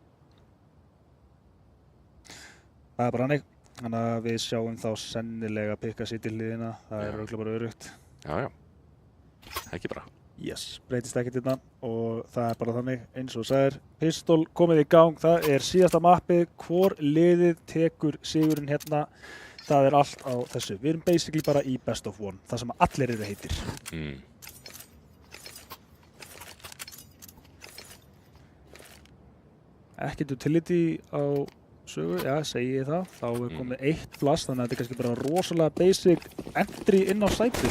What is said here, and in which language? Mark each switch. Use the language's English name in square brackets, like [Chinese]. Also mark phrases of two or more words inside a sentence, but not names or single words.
[Icelandic] Það er bara hannig, þannig að við sjáum þá sennilega pikka sitt í hliðina, það er örugglega bara öruggt. Já, ekki bara. Yes, breytist ekkert hérna og það er bara þannig eins og sagðir. Pistol komið í gang, það er síðasta mappið, hvor liðið tekur sigurinn hérna, það er allt á þessu. Við erum basically bara í [English] best of one, [Icelandic] það sem allir eru heitir. Ekkert utility á sögu, já, segi ég það. Þá er komið 1 flass, þannig að þetta er kannski bara rosalega [English] basic entry [Icelandic] inn á sætið.